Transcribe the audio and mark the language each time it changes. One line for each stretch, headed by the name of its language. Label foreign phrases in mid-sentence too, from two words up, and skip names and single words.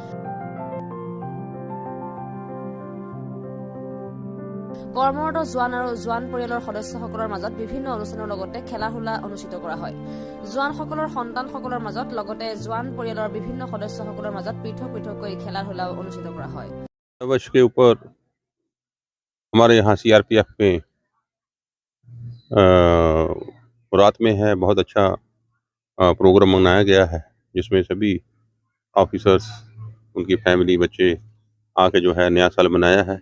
Assamese: কৰ্মৰত জোৱান আৰু জোৱান পৰিয়ালৰ সদস্যসকলৰ মাজত বিভিন্ন অনুষ্ঠানৰ লগতে খেলা ধূলা অনুষ্ঠিত কৰা হয়। জোৱানসকলৰ সন্তানসকলৰ মাজত লগতে জোৱান পৰিয়ালৰ বিভিন্ন সদস্যসকলৰ মাজত পৃথক পৃথককৈ খেলা ধূলা অনুষ্ঠিত কৰা হয়।
Hindi: वर्ष के ऊपर हमारे यहाँ CRPF में रात में है बहुत अच्छा प्रोग्राम मनाया गया है, जिसमें सभी ऑफिसर्स, उनकी फैमिली, बच्चे आके जो है नया साल मनाया है।